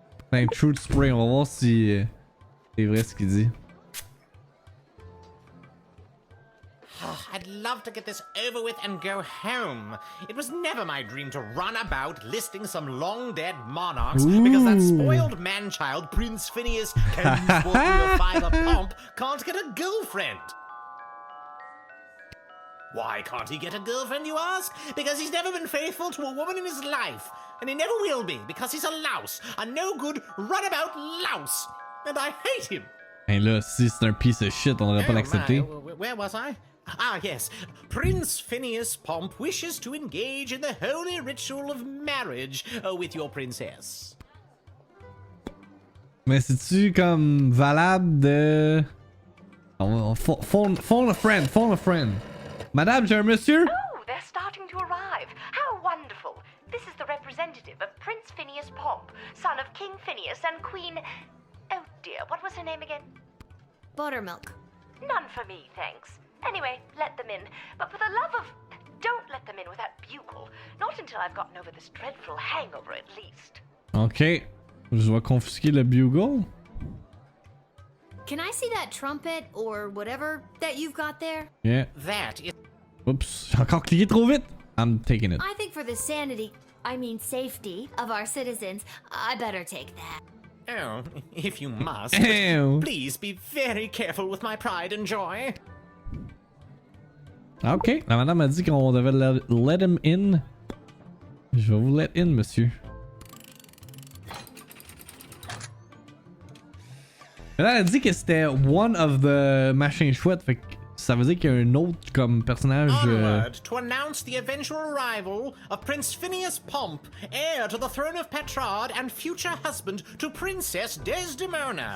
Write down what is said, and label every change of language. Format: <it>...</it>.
<fr>Ben, Truth Spray, on va voir si c'est vrai ce qu'il dit.</fr> <en>I'd love to get this over with and go home. It was never my dream to run about listing some long-dead monarchs because that spoiled man-child, Prince Phineas, Fiver Pomp, can't get a girlfriend. Why can't he get a girlfriend, you ask? Because he's never been faithful to a woman in his life. And he never will be, because he's a louse. A no-good, runabout louse. And I hate him.</en> <fr>Ben là, si c'est un</fr> <en>piece of shit,</en> <fr>on devrait pas l'accepter.</fr> <en>Where was I? Ah, yes. Prince Phineas Pomp wishes to engage in the holy ritual of marriage with your princess.</en> <fr>Mais c'est-tu comme valable de...</fr> <en>Phone a friend.</en> <fr>Madame, j'ai un monsieur?</fr> <en>Oh, they're starting to arrive. How wonderful. This is the representative of Prince Phineas Pomp, son of King Phineas and Queen... Oh dear, what was her name again? Buttermilk. None for me, thanks. Anyway, let them in. But for the love of... Don't let them in with that bugle. Not until I've gotten over this dreadful hangover, at least. Ok.</en> <fr>Je vais confisquer le bugle.</fr> <en>Can I see that trumpet or whatever that you've got there? Yeah. That is...</en> <fr>Oups, j'ai encore cliqué trop vite.</fr> <en>I'm taking it. I think for the safety of our citizens, I better take that. Oh, if you must. Ew. Please be very careful with my pride and joy.</en> <fr>Ok, la madame a dit qu'on devait</fr> <en>let him in.</en> <fr>Je vais vous</fr> <en>let in,</en> <fr>monsieur. Là, elle a dit que c'était</fr> <en>one of the</en> <fr>machins chouettes, fait que ça veut dire qu'il y a un autre comme personnage.</fr> <en>Onward to announce the eventual arrival of Prince Phineas Pomp, heir to the throne of Petrard and future husband to Princess Desdemona.</en>